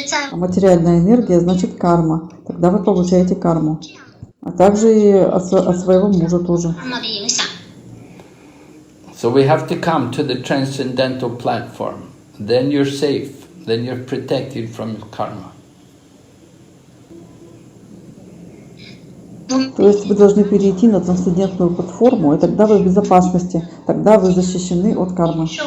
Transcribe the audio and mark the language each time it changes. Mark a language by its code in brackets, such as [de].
[ru] А материальная энергия значит карма. Тогда вы получаете карму. А также и от своего мужа тоже. [en] So we have to come to the transcendental platform. Then you're safe. Then you're protected from karma. [ru] То есть вы должны перейти на трансцендентную платформу, и тогда вы в безопасности, тогда вы защищены от кармы.